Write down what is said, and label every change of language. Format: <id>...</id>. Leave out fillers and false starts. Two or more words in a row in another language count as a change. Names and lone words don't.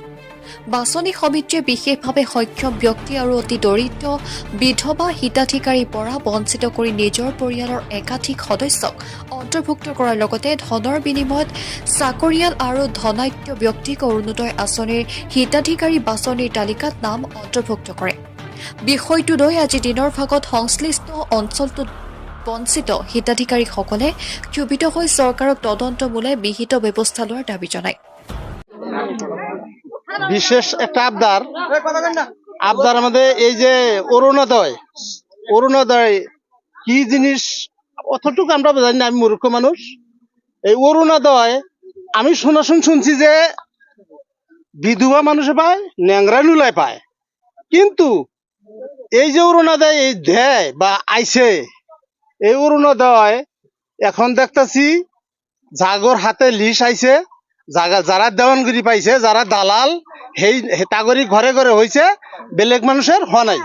<as>বাছনি সমিতিয়ে বিশেষভাৱে সক্ষম ব্যক্তি আৰু অতি দৰিদ্ৰ বিধৱা হিতাধিকাৰীৰ পৰা বঞ্চিত কৰি নিজৰ পৰিয়ালৰ একাধিক সদস্যক অন্তৰ্ভুক্ত কৰাৰ লগতে ধনৰ বিনিময়ত চাকৰিয়াল আৰু ধনাঢ্য ব্যক্তিক অৰুণোদয় আঁচনিৰ হিতাধিকাৰী বাছনিৰ তালিকাত নাম অন্তৰ্ভুক্ত কৰে। বিষয়টো লৈ আজি দিনৰ ভাগত সংশ্লিষ্ট অঞ্চলটোত বঞ্চিত হিতাধিকাৰীসকলে ক্ষোভিত হৈ চৰকাৰক তদন্তমূলক বিহিত ব্যৱস্থা লোৱাৰ দাবী জনায়।</as> <bn>বিশেষ একটা আবদার আমাদের এই যে অরুণোদয় কি জিনিস অতটুকু আমরা জানি না, আমি মূর্খ মানুষ। এই অরুণোদয় আমি শুনছি যে বিধবা মানুষে পায়, ন্যাংরা নুলায় পায়, কিন্তু এই যে অরুণোদয় এই দেয় বা আইছে, এই অরুণোদয় এখন দেখতেছি জাগর হাতে লিস্ট আইছে, যারা দেওয়ানগিরি পাইছে, যারা দালাল সেই তাগরি ঘরে ঘরে হয়েছে, বেলেগ মানুষের হ নাই।</bn>